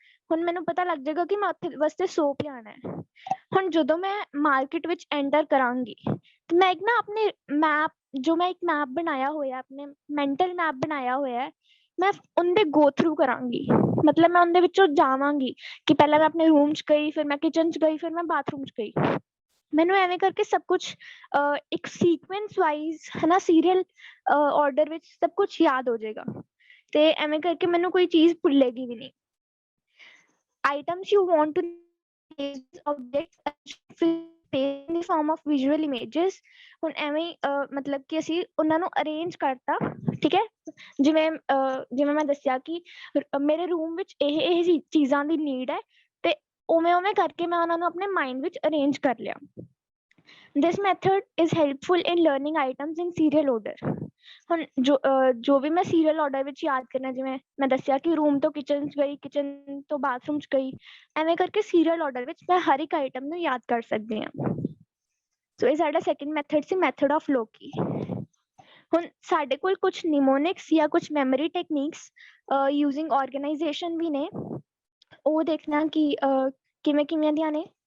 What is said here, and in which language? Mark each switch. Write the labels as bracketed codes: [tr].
[pa] ਹੁਣ ਮੈਨੂੰ ਪਤਾ ਲੱਗ ਜਾਏਗਾ ਕਿ ਮੈਂ ਉੱਥੇ ਵਾਸਤੇ ਸੋਪ ਲਿਆਉਣਾ ਹੈ। ਹੁਣ ਜਦੋਂ ਮੈਂ ਮਾਰਕੀਟ ਵਿੱਚ ਐਂਟਰ ਕਰਾਂਗੀ ਤੇ ਮੈਂ ਇੱਕ ਨਾ ਆਪਣੇ ਮੈਪ ਬਣਾਇਆ ਹੋਇਆ, ਆਪਣੇ ਮੈਂਟਲ ਮੈਪ ਬਣਾਇਆ ਹੋਇਆ ਹੈ, ਮੈਂ ਉਹਦੇ ਗੋ ਥਰੂ ਕਰਾਂਗੀ। ਮਤਲਬ ਮੈਂ ਉਹਦੇ ਵਿੱਚੋਂ ਜਾਵਾਂਗੀ ਕਿ ਪਹਿਲਾਂ ਮੈਂ ਆਪਣੇ ਰੂਮ 'ਚ ਗਈ, ਫਿਰ ਮੈਂ ਕਿਚਨ 'ਚ ਗਈ, ਫਿਰ ਮੈਂ ਬਾਥਰੂਮ 'ਚ ਗਈ। ਮੈਨੂੰ ਐਵੇਂ ਕਰਕੇ ਸਭ ਕੁਛ ਇੱਕ ਸੀਕੁਐਂਸ ਵਾਈਜ਼ ਹੈ ਨਾ, ਸੀਰੀਅਲ ਆਰਡਰ ਵਿੱਚ ਸਭ ਕੁਛ ਯਾਦ ਹੋ ਜਾਏਗਾ। ਤੇ ਐਵੇਂ ਕਰਕੇ ਮੈਨੂੰ ਕੋਈ ਚੀਜ਼ ਭੁੱਲੇਗੀ ਵੀ ਨਹੀਂ। [en] Items you want to objects in the form of visual images। [pa] ਹੁਣ ਐਵੇਂ ਮਤਲਬ ਕਿ ਅਸੀਂ ਉਹਨਾਂ ਨੂੰ ਅਰੇਂਜ ਕਰਤਾ, ਠੀਕ ਹੈ। ਜਿਵੇਂ ਮੈਂ ਦੱਸਿਆ ਕਿ ਮੇਰੇ ਰੂਮ ਵਿੱਚ ਇਹ ਚੀਜ਼ਾਂ ਦੀ ਨੀਡ ਹੈ, ਤੇ ਉਵੇਂ ਕਰਕੇ ਮੈਂ ਉਹਨਾਂ ਨੂੰ ਆਪਣੇ ਮਾਈਂਡ ਵਿੱਚ ਅਰੇਂਜ ਕਰ ਲਿਆ। [en] This method is helpful in learning items in serial order। [pa] ਹੁਣ ਜੋ ਵੀ ਮੈਂ ਸੀਰੀਅਲ ਆਰਡਰ ਵਿੱਚ ਯਾਦ ਕਰਨਾ, ਜਿਵੇਂ ਮੈਂ ਦੱਸਿਆ ਕਿ ਰੂਮ ਤੋਂ ਕਿਚਨ 'ਚ ਗਈ, ਕਿਚਨ ਤੋਂ ਬਾਥਰੂਮ 'ਚ ਗਈ, ਐਵੇਂ ਕਰਕੇ ਸੀਰੀਅਲ ਆਰਡਰ ਵਿੱਚ ਮੈਂ ਹਰ ਇੱਕ ਆਈਟਮ ਨੂੰ ਯਾਦ ਕਰ ਸਕਦੀ ਹਾਂ। ਸੋ ਇਹ ਸਾਡਾ second method ਸੀ, method of ਲੋਕੀ। ਹੁਣ ਸਾਡੇ ਕੋਲ ਕੁਛ ਨਿਮੋਨਿਕਸ ਜਾਂ ਕੁਛ ਮੈਮਰੀ ਟੈਕਨੀਕਸ ਯੂਜ਼ਿੰਗ ਆਰਗੇਨਾਈਜੇਸ਼ਨ ਵੀ ਨੇ, ਉਹ ਦੇਖਣਾ ਕਿ ਕਿਵੇਂ ਦੀਆਂ ਨੇ।